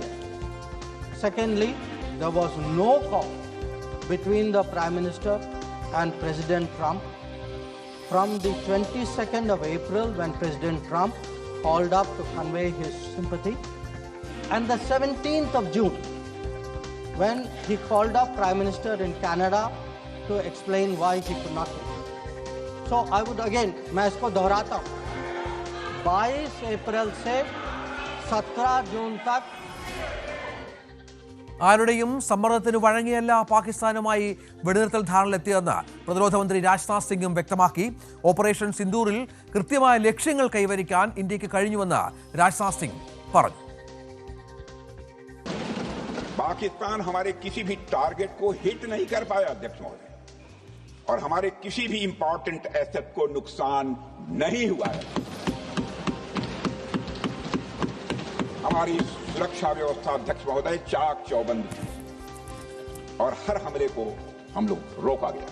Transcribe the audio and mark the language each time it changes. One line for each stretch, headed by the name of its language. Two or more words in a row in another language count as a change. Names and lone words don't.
English: Secondly, there was no call between the Prime Minister and President Trump from the 22nd of April when President Trump called up to convey his sympathy and the 17th of June when he called up Prime Minister in Canada to explain why he could not come. So I would again,
Hindi: मैं इसको दोहराता हूँ, 22 अप्रैल से 17 जून तक
Malayalam: ആരുടെയും സമ്മർദ്ദത്തിന് വഴങ്ങിയല്ല പാകിസ്ഥാനുമായി വെടിനിർത്തൽ ധാരണയിലെത്തിയതെന്ന് പ്രതിരോധ മന്ത്രി രാജ്നാഥ് സിംഗും വ്യക്തമാക്കി. ഓപ്പറേഷൻ സിന്ദൂറിൽ കൃത്യമായ ലക്ഷ്യങ്ങൾ കൈവരിക്കാൻ ഇന്ത്യക്ക് കഴിഞ്ഞുവെന്ന് രാജ്നാഥ് സിംഗ് പറഞ്ഞു.
Hindi: पाकिस्तान हमारे किसी भी टारगेट को हिट नहीं कर पाया अध्यक्ष महोदय, और हमारे किसी भी
English: important asset
Hindi: को नुकसान नहीं हुआ है. हमारी सुरक्षा व्यवस्था अध्यक्ष महोदय चाक चौबंद थी और हर हमले को हम लोग रोका गया.